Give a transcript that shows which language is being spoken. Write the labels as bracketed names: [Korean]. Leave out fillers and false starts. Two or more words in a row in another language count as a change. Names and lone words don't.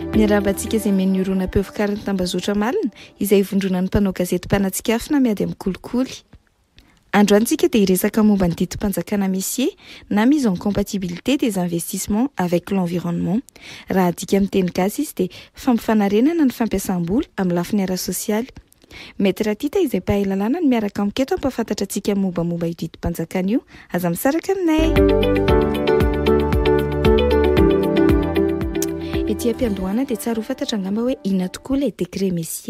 [Malagasy] Miarabantsika izay menyorona am-pevokariny tambazotra malina izay vondronan'ny mpanao gazety mpanatsikafina miady amin'ny kolikoly. Androantsika dia hiresaka momba ny didim-panjakana Messier na [French] mise en compatibilité des investissements avec l'environnement. [Malagasy] Raha adika amin'ny teny gasy izy dia fampifanarenana ny fampiasam-bola amin'ny lafiny ara-sosialy. Mety Ratita izay mpahay lalàna ny miaraka amiketo ampafantatra antsika mombamomba io didim-panjakana io. Aza misaraka aminay. Ety am-piandohana dia tsara ho fantatra angamba hoe inona tokoa ilay décret Messier.